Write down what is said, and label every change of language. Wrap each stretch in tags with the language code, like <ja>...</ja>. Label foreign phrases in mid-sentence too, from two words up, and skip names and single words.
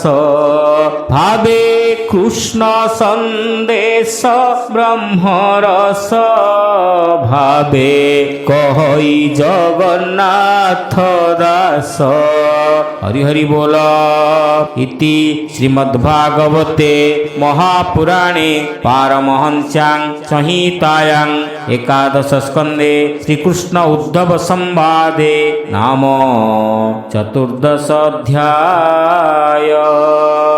<or>ଭାବେ କୃଷ୍ଣ ସନ୍ଦେଶ ବ୍ରହ୍ମରସ ଭାବେ କହଇ ଜଗନ୍ନାଥ ଦାସ। ହରି ହରି ବୋଲ।</or> <sa>ଇତି ଶ୍ରୀମଦ୍ଭାଗବତେ ମହାପୁରାଣେ ପାରମହଂସ୍ୟାଂ संहितायां एकादश स्कंदे श्रीकृष्ण उद्धव संवादे नाम 14 अध्याय।</sa>